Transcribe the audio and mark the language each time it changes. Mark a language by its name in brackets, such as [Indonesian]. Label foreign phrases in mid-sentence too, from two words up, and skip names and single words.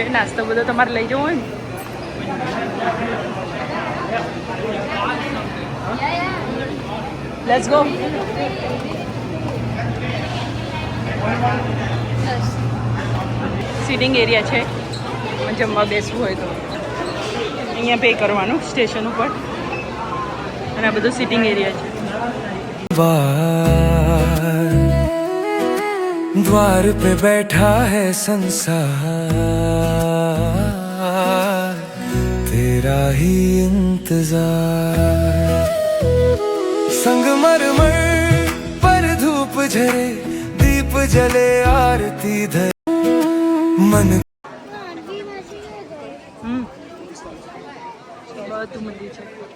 [Gujarati] નાસ્તો બધો તમારે લઈ જવો હોય ને. [English] let's go. sitting area [Gujarati] છે. જમવા બેસવું હોય તો અહીંયા પે કરવાનું સ્ટેશન ઉપર. અને આ બધું [English] sitting area [Gujarati] છે. [Hindi] द्वार पे बैठा है संसार, तेरा ही इंतजार. संगमरमर पर धूप झरे, दीप जले आरती धरे, मन [Gujarati] બધું મંદિર છે.